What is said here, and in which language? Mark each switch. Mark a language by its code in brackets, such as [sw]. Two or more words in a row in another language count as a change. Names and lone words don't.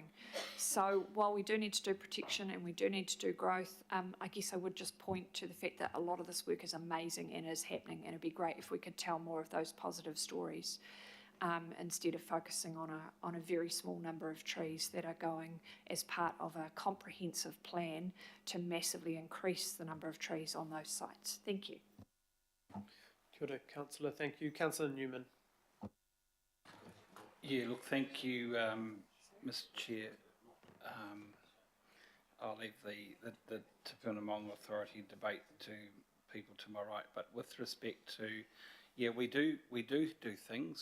[en] So while we do need to do protection and we do need to do growth, I guess I would just point to the fact that a lot of this work is amazing and is happening, and it'd be great if we could tell more of those positive stories. Instead of focusing on a very small number of trees that are going as part of a comprehensive plan to massively increase the number of trees on those sites. Thank you. [mi] Kia ora, [en] Councillor. Thank you. Councillor Newman. Yeah, look, thank you, Mr. Chair. I'll leave the Tupuna Maunga Authority debate to people to my right, but with respect to, yeah, we do things.